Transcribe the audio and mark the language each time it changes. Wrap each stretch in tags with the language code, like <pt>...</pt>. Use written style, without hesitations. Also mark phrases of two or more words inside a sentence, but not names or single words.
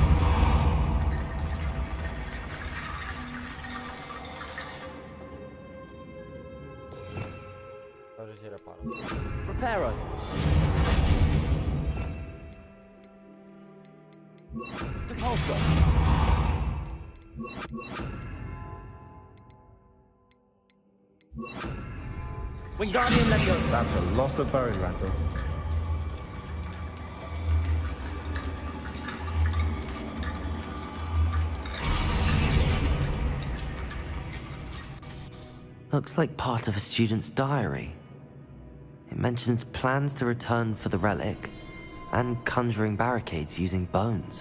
<pl>Dobrze się reparo.</pl> <en>Reparo! Depulsor! Wingardium Leviosa! That's a lot of bone rattle. Looks like part of a student's diary. It mentions plans to return for the relic and conjuring barricades using bones.</en>